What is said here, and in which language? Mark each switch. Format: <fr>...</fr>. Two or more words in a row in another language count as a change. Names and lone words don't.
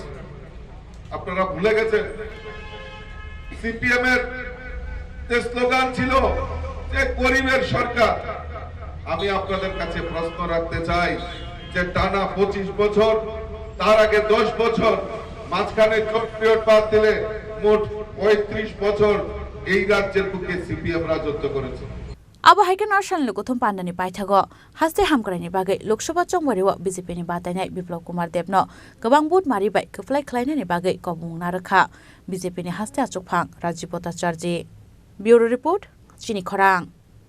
<bn>আপনারা ভুলে গেছেন সিপিএম এর যে স্লোগান ছিল যে গরিবের সরকার। আমি আপনাদের কাছে প্রশ্ন রাখতে চাই যে টানা 25 বছর, তার আগে 10 বছর, মাঝখানে পিরিয়ড বাদ দিলে মোট 35 বছর এই রাজ্যের বুকে সিপিএম রাজত্ব করেছে।</bn> <brx>अब हाइकेन आसान लुकुथुम पान्डानि पाइथागो हास्ते हामग्रानि बागै लोकसभा चंबारिव बीजेपीनि बातायनाय बिप्लव कुमार देबनो गोबां बुट मारिबाय खोफ्लाय ख्लायनायनि बागै कबुंना रोखा बीजेपीनि हास्ते आचुकफां राजीब भट्टाचार्य। ब्यूरो रिपोर्ट चिनी खरां।</brx>